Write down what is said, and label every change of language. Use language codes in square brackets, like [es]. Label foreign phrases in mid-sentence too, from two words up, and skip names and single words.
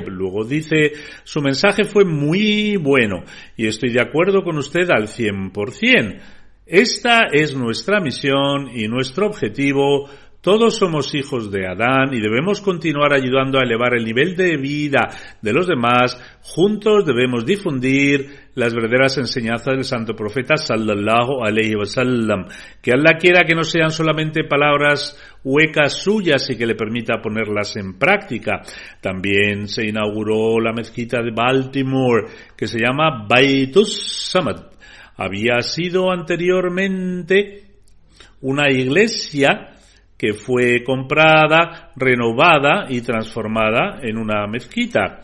[es] Luego dice: su mensaje fue muy bueno y estoy de acuerdo con usted al 100%. Esta es nuestra misión y nuestro objetivo. Todos somos hijos de Adán y debemos continuar ayudando a elevar el nivel de vida de los demás. Juntos debemos difundir las verdaderas enseñanzas del santo profeta [ar] صلى الله عليه وسلم. [es] Que Allah quiera que no sean solamente palabras huecas suyas y que le permita ponerlas en práctica. También se inauguró la mezquita de Baltimore, que se llama Baitus Samad. Había sido anteriormente una iglesia que fue comprada, renovada y transformada en una mezquita.